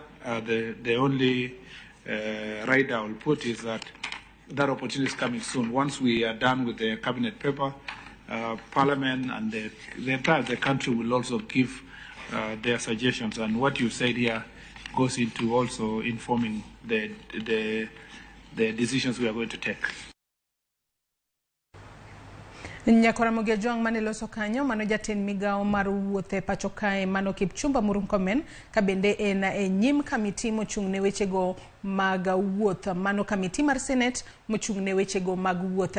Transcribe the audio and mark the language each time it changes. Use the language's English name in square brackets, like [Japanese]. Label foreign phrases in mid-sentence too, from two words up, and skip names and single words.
[English] The only rider I will put is that opportunity is coming soon. Once we are done with the cabinet paper, Parliament and the entire country will also give their suggestions. And what you said here goes into also informing the decisions we are going to take. [Luo (Kenya and Tanzania)] Nyakora Ramogi Jong maneloso kanyo mano jaten Migago mar wuoth e pacho kae mano Kipchumba Murkomen kabende en nyim kamiti mochung'ne wechego mag wuoth mano kamiti mar Senate mochung'ne wechego mag wuoth.